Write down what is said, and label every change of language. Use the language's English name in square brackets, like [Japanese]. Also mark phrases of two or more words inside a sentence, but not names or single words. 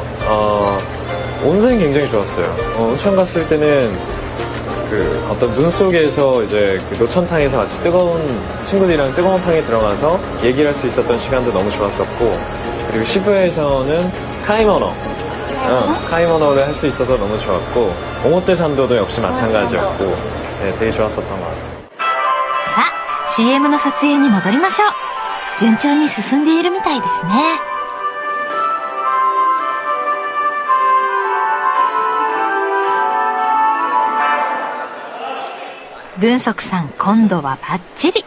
[Korean] 온천이 굉장히 좋았어요. 온천 갔을 때는 그 어떤 눈 속에서 이제 그 노천탕에서 같이 뜨거운 친구들이랑 뜨거운 탕에 들어가서 얘기를 할 수 있었던 시간도 너무 좋았었고, 그리고 시부야에서는 카이모노를 할 수 있어서 너무 좋았고, 오모테산도도 역시 마찬가지였고, 네, 되게 좋았었던 것 같아요. [Japanese] さあ CM の撮影に戻りましょう。順調に進んでいるみたいですね。軍足さん、今度はバッチリ。